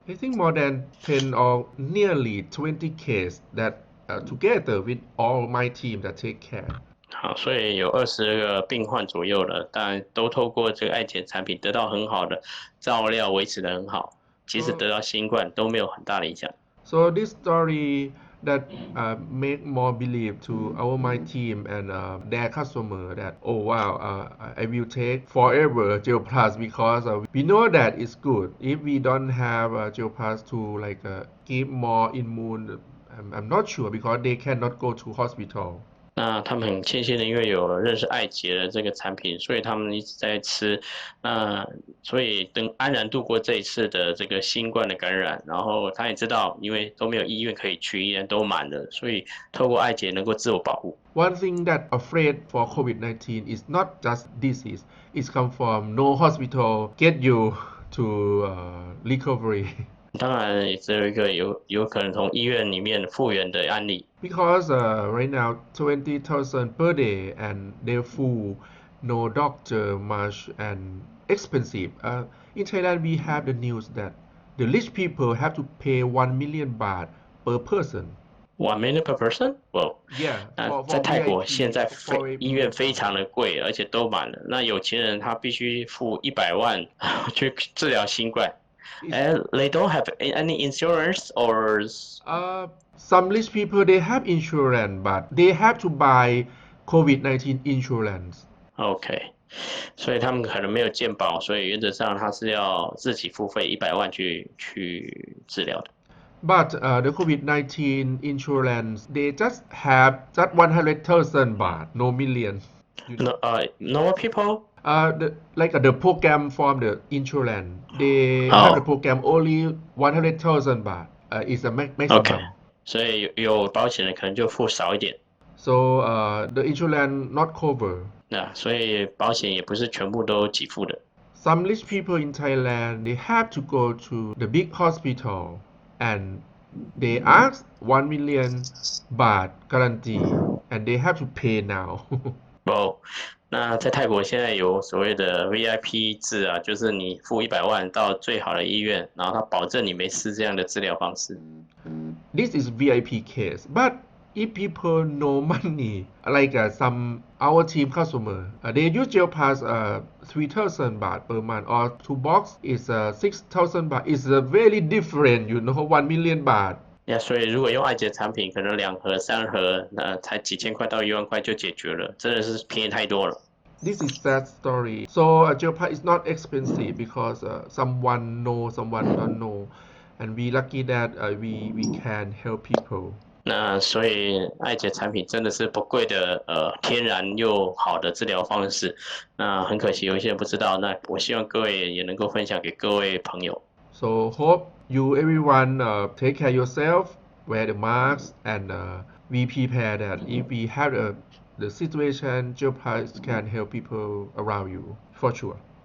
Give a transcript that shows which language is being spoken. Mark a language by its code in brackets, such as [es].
[en] I think more than 10 or nearly 20 cases that together with all my team that take care. [zh] 好，所以有20个病患左右了，当然都透过这个爱检产品得到很好的照料，维持得很好，即使得到新冠都没有很大的影响。 [en] So this story that make more believe to our my team and their customer that oh wow I will take forever Gel Plus because we know that it's good. If we don't have Gel Plus to like give more immune, I'm not sure because they cannot go to hospital. [zh] 那他们很庆幸的，因为有认识艾捷的这个产品，所以他们一直在吃。那所以等安然度过这一次的这个新冠的感染，然后他也知道，因为都没有医院可以去，医院都满了，所以透过艾捷能够自我保护。 [en] One thing that afraid for COVID-19 is not just disease. It's come from no hospital get you to recovery. [zh] 当然，也只有一个有可能从医院里面复原的案例。 [en] Because right now 20,000 per day and they're full, no doctor much and expensive. In Thailand we have the news that the rich people have to pay 1 million baht per person. 1 million per person? Well, Yeah, [zh] 那 [en] for [zh] 在泰国 [en] VIP, [zh] 现在 [en] for [zh] 医院非常的贵，而且都满了。那有钱人他必须付100万去治疗新冠。 [en] And they don't have any insurance or some rich people they have insurance, but they have to buy COVID-19 insurance. [zh] OK， 所以他们可能没有健保，所以原则上他是要自己付费100万去治疗的。 [en] But the COVID-19 insurance, they just have just 100,000 baht, no million. Normal people? The program from the insurance, they have the program only 100,000 baht. Is a maximum. [zh] OK， 所以有保险的可能就付少一点。 [en] So the insurance not cover. [zh] 那所以保险也不是全部都给付的。 [en] Some rich people in Thailand, they have to go to the big hospital and they ask 1 million baht guarantee and they have to pay now. [zh] 哦，那在泰国现在有所谓的 VIP 制啊，就是你付100万到最好的医院，然后他保证你没事这样的治疗方式。 [en] This is VIP case, but if people no money, like some our team customer, they use Gel Pass 3,000 baht per month or 2 box is 6,000 baht. It's very different, 1 million baht. [zh] 所以如果用艾捷产品，可能2盒、3盒，才几千块到1万块就解决了，真的是便宜太多了。 [en] This is sad story. So Gel Pass is not expensive because someone know, someone don't know, and we lucky that we can help people. [zh] 那所以艾捷产品真的是不贵的，天然又好的治疗方式。那很可惜有一些人不知道，那我希望各位也能够分享给各位朋友。 [en] So hope you everyone take care yourself, wear the mask, and we prepare that if we have the situation, Gel Pass can help people around you for sure.